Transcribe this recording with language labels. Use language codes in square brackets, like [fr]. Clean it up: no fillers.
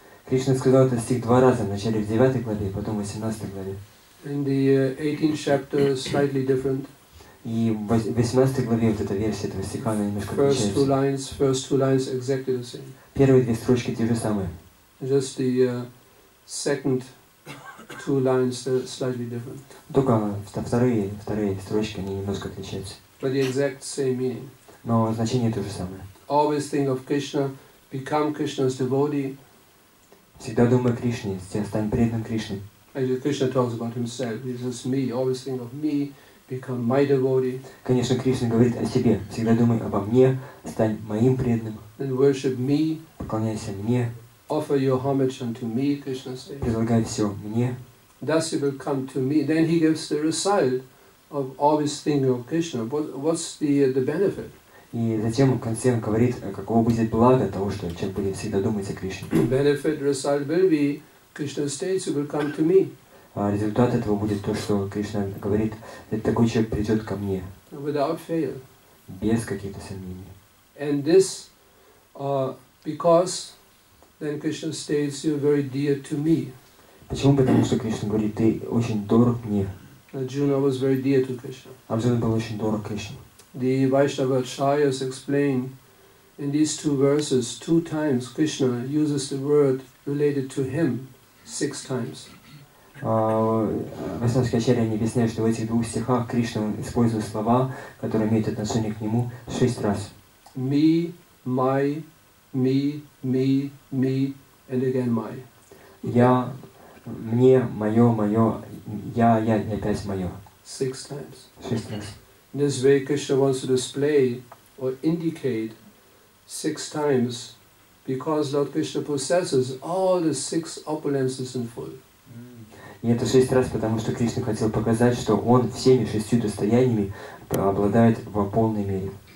[ru] Кришна сказал этот стих 2 раза, вначале в 9 главе, потом в 18 главе. [en] In the 18th chapter, slightly different. [ru] И в 18 главе вот эта версия этого стиха, она немножко [en] First two [ru] отличается. [en] lines exactly the same. [ru] Первые 2 строчки те же самые. [en] Just the second 2 lines are slightly different. [ru] Только вторые строчки, они немножко отличаются. [en] But the exact same meaning. [ru] Но значение то же самое. [en] Always think of Krishna, become Krishna's devotee. [ru] Всегда думай о Кришне, стань преданным Кришне. [en] Actually, Krishna talks about himself. He says, me, always think of me, become my devotee. [ru] Конечно, Кришна говорит о себе. Всегда думай обо мне, стань моим преданным. [en] Then worship me. [ru] Поклоняйся мне. [en] Offer your homage unto me, Krishna says. [ru] Предлагай все мне. [en] Thus you will come to me. Then he gives the result of always thinking of Krishna. What's the benefit? [ru] И затем в конце он говорит, каково будет благо того, что человек будет всегда думать о Кришне. [en] Benefit result will be Krishna states you will come to me. [ru] А результат этого будет то, что Кришна говорит, такой человек придет ко мне. [en] Without fail. [ru] Без каких-то сомнений. [en] And this because then Krishna states you are very dear to me. [ru] Почему? Потому что Кришна говорит, ты очень дорог мне. [en] Arjuna was very dear to Krishna. [ru] Арджуна был очень дорог Кришне. [en] The Vaishnava Acharyas explain in these 2 verses, 2 times Krishna uses the word related to him 6 times. [ru] Вайшнавские ачарьи они объясняют, что в этих 2 стихах Кришна использует слова, которые имеют отношение к нему 6 раз. [en] Me, my, me, me, me, and again my. [ru] Я, мне, мое, я и опять мое. [en] 6 times. [ru] 6 раз. [en] In this way, Krishna wants to display or indicate 6 times because Lord Krishna possesses all the 6 opulences in full. [ru] И это 6 раз, потому что Кришна хотел показать, что он всеми 6 достояниями обладает в полной мере.